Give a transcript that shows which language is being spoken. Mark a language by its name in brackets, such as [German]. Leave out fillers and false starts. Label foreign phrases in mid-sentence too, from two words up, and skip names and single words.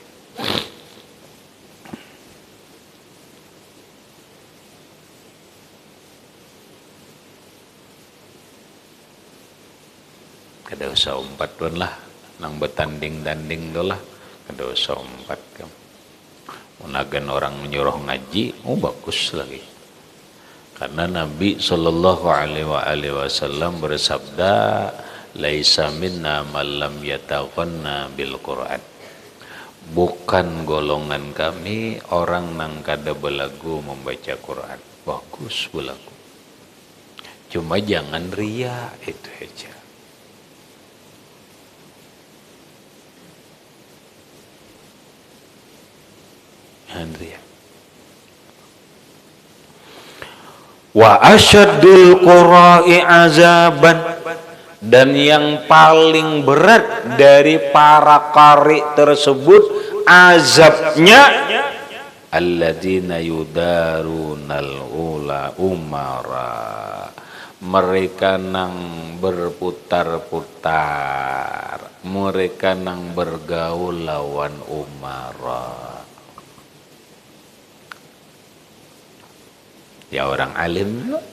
[Banjar] Kada usah umpat don lah, nang betanding-tanding do lah, kada usah umpat kamu. Munagan orang menyuruh ngaji, bagus lagi. [Indonesian] Karena Nabi [Arabic] صلى الله عليه وسلم [Indonesian] bersabda, [Arabic] "ليس منا من لم يتغن بالقرآن." [Banjar] Bukan golongan kami orang nang kada belagu membaca Quran. [Indonesian] Bagus belagu. Cuma jangan ria, itu aja. Jangan ria. [Arabic] وأشد القراء عذابا, [Indonesian] dan yang paling berat dari para qari tersebut azabnya [Arabic] الذين يدارون الأمراء, [Banjar] mereka nang berputar-putar, mereka nang bergaul lawan umara. [Indonesian] Ya orang alim.